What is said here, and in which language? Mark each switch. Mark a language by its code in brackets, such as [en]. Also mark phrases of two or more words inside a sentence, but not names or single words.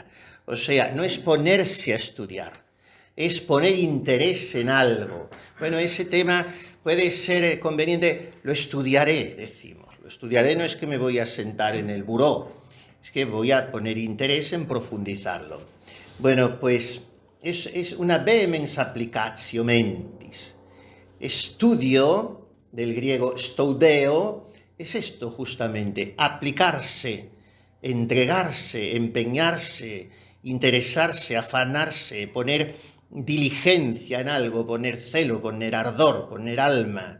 [es] O sea, no es ponerse a estudiar, es poner interés en algo. Bueno, ese tema puede ser conveniente. Lo estudiaré, decimos. Lo estudiaré no es que me voy a sentar en el buró, es que voy a poner interés en profundizarlo. Bueno, pues es una [la] vehemens applicatio mentis. [es] Estudio, del griego stoudeo, es esto justamente, aplicarse, entregarse, empeñarse, interesarse, afanarse, poner diligencia en algo, poner celo, poner ardor, poner alma.